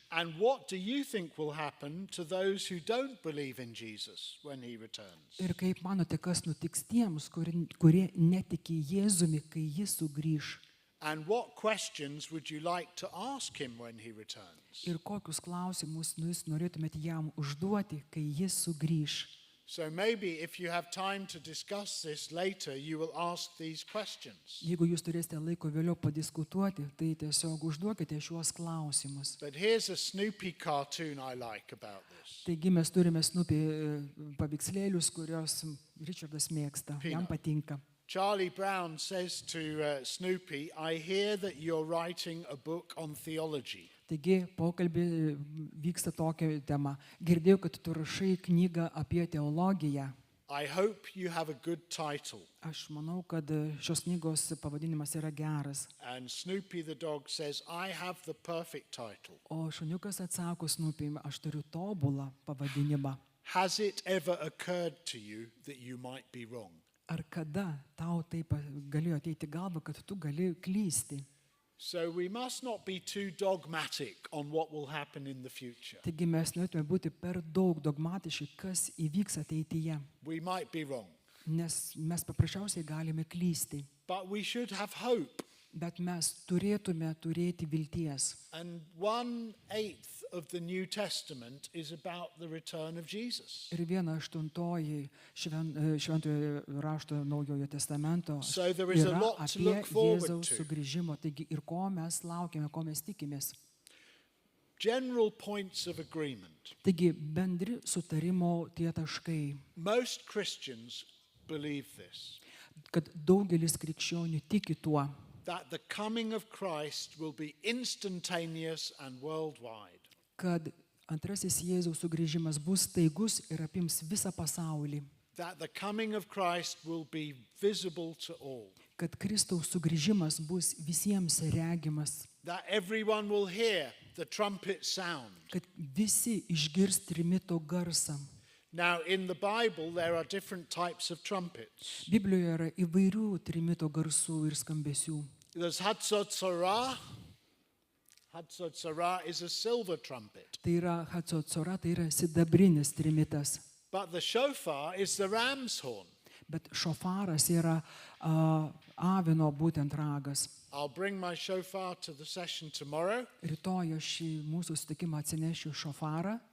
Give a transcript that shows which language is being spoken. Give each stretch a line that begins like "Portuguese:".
English: And what do you think will happen to those who don't believe in Jesus when he returns?
Lithuanian: Ir kaip manote, kas nutiks tiems, kurie netiki Jėzumi, kai jis sugrįš.
English: And what questions would you like to ask him when he returns?
Lithuanian: Ir kokius klausimus jūs norėtumėte jam užduoti, kai jis sugrįš.
English: So maybe if you have time to discuss this later, you will ask these questions.
Lithuanian: Jeigu jūs turėsite laiko vėliau padiskutuoti, tai tiesiog užduokite šiuos klausimus.
English: But here's a Snoopy cartoon I like about this.
Lithuanian: Taigi mes turime Snoopy paveikslėlius, kurios Richardas mėgsta, jam patinka.
English: Charlie Brown says to Snoopy, I hear that you're writing a book on theology.
Lithuanian: Taigi pokalbį vyksta tokia tema. Girdėjau, kad tu rašai knygą apie teologiją.
English: I hope you have a good title.
Lithuanian: Aš manau, kad šios knygos pavadinimas yra geras.
English: And Snoopy the dog says, I have the perfect title.
Lithuanian: O šuniukas atsako Snoopy, aš turiu tobulą pavadinimą.
English: Has it ever occurred to you that you might be wrong?
Lithuanian: Ar kada tau taip galėjo ateiti galva, kad tu gali klysti?
English: So we must not be too dogmatic on what will happen in the future.
Lithuanian: Taigi mes norėtume būti per daug dogmatiški, kas įvyks ateityje.
English: We might be wrong,
Lithuanian: Nes mes paprasčiausiai galime klysti.
English: but we should have hope.
Lithuanian: Bet mes turėtume turėti vilties.
English: And 1/8 of the New Testament is about the return of Jesus.
Lithuanian: Ir 1/8 šventojo rašto Naujojo testamento
English: So there is a
Lithuanian: yra
English: lot to
Lithuanian: apie
English: look forward
Lithuanian: Jėzaus
English: to.
Lithuanian: sugrįžimo. Taigi ir ko mes laukiame, ko mes tikimės.
English: General points of agreement.
Lithuanian: Taigi bendri sutarimo tie taškai,
English: Most Christians believe this,
Lithuanian: kad daugelis krikščionių tiki tuo,
English: that the coming of Christ will be instantaneous and worldwide.
Lithuanian: kad antrasis Jėzaus sugrįžimas bus staigus ir apims visą pasaulį,
English: That the coming of Christ will be visible to all.
Lithuanian: kad Kristaus sugrįžimas bus visiems regimas,
English: That everyone will hear the trumpet sound.
Lithuanian: kad visi išgirs trimito garsą.
English: Now, in the Bible, there are different types of trumpets.
Lithuanian: Biblijoje yra įvairių trimito garsų ir skambesių.
English: There's Hatzotzorah. Hatzotzorah is a silver trumpet.
Lithuanian: Tai yra Hatzocora, tai yra sidabrinis trimitas.
English: But the shofar is the ram's horn.
Lithuanian: Bet šofaras yra avino būtent ragas.
English: I'll bring my shofar to the session tomorrow.
Lithuanian: Rytoj aš į mūsų sutikimą atsinešiu šofarą.